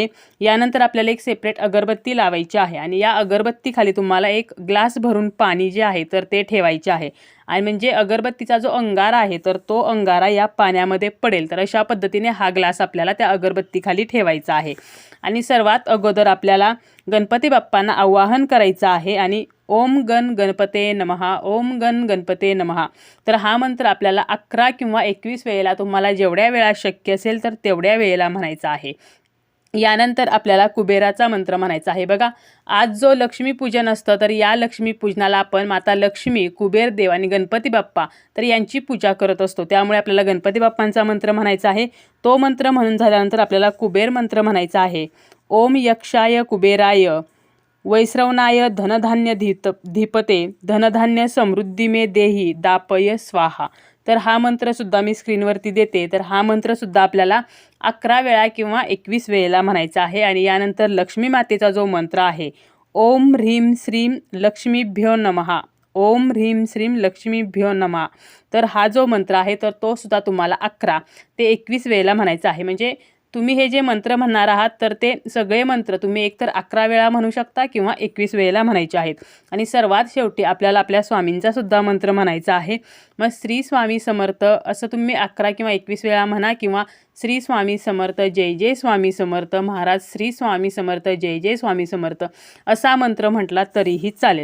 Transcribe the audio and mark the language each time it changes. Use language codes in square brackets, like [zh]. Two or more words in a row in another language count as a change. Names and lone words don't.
[mr] यानंतर आपल्याला एक सेपरेट अगरबत्ती लावायची आहे आणि या अगरबत्तीखाली तुम्हाला एक ग्लास भरून पाणी जे आहे तर ते ठेवायचे आहे आणि म्हणजे अगरबत्तीचा जो अंगारा आहे तर तो अंगारा या पाण्यामध्ये पडेल. तर अशा पद्धतीने हा ग्लास आपल्याला त्या अगरबत्तीखाली ठेवायचा आहे आणि सर्वात अगोदर आपल्याला गणपती बाप्पांना आवाहन करायचं आहे आणि [sa] ओम गण गणपते नमः, ओम गण गणपते नमः. [mr] तर हा मंत्र आपल्याला 11 किंवा 21 वेळेला तुम्हाला जेवढ्या वेळा शक्य असेल तर तेवढ्या वेळेला म्हणायचा आहे. यानंतर आपल्याला कुबेराचा मंत्र म्हणायचा आहे. बघा, आज जो लक्ष्मीपूजन असतं तर या लक्ष्मीपूजनाला आपण माता लक्ष्मी, कुबेर देव आणि गणपती बाप्पा तर यांची पूजा करत असतो. त्यामुळे आपल्याला गणपती बाप्पांचा मंत्र म्हणायचा आहे. तो मंत्र म्हणून झाल्यानंतर आपल्याला कुबेर मंत्र म्हणायचा आहे. [sa] ओम यक्षाय कुबेराय वैश्रवणाय धनधान्य धीपते धनधान्य समृद्धी मे देही दापय स्वाहा. [mr] तर हा मंत्रसुद्धा मी स्क्रीनवरती देते. तर हा मंत्रसुद्धा आपल्याला 11 वेळा किंवा 21 वेळेला म्हणायचा आहे आणि यानंतर लक्ष्मी मातेचा जो मंत्र आहे [sa] ओम ह्रीं श्रीं लक्ष्मीभ्यो नमः, ओम ह्रीं श्रीं लक्ष्मीभ्यो नमः. [mr] तर हा जो मंत्र आहे तर तो सुद्धा तुम्हाला 11 ते 21 वेळेला म्हणायचा आहे. म्हणजे तुम्ही हे जे मंत्र म्हणणार आहात तर ते सगळे मंत्र तुम्ही एकतर 11 वेळा म्हणू शकता किंवा 21 वेळेला म्हणायचे आहेत. आणि सर्वात शेवटी आपल्याला आपल्या स्वामींचा सुद्धा मंत्र म्हणायचा आहे. मग श्री स्वामी समर्थ असं तुम्ही 11 किंवा 21 वेळा म्हणा किंवा श्री स्वामी समर्थ, जय जय स्वामी समर्थ, महाराज श्री स्वामी समर्थ, जय जय स्वामी समर्थ असा मंत्र म्हटला तरीही चालेल.